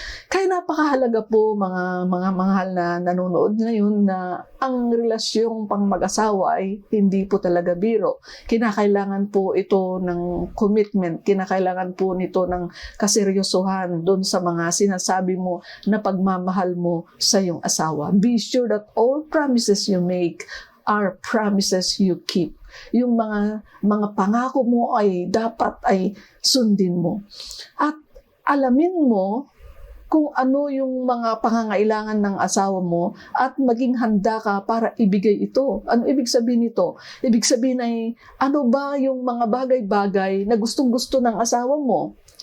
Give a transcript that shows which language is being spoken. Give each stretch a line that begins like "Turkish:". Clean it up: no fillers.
Filipino: Kaya napakahalaga po mga mahal na nanonood ngayon na ang relasyong pang mag-asawa ay hindi po talaga biro. Kinakailangan po ito ng commitment, kinakailangan po nito ng kaseryosohan doon sa mga sinasabi mo na pagmamahal mo sa iyong asawa.
English: Be sure that all promises you make are promises you keep.
Filipino: Yung mga pangako mo ay dapat ay sundin mo. At alamin mo kung ano yung mga pangangailangan ng asawa mo at maging handa ka para ibigay ito. Ano ibig sabihin nito? Ibig sabihin ay ano ba yung mga bagay-bagay na gustong-gusto ng asawa mo?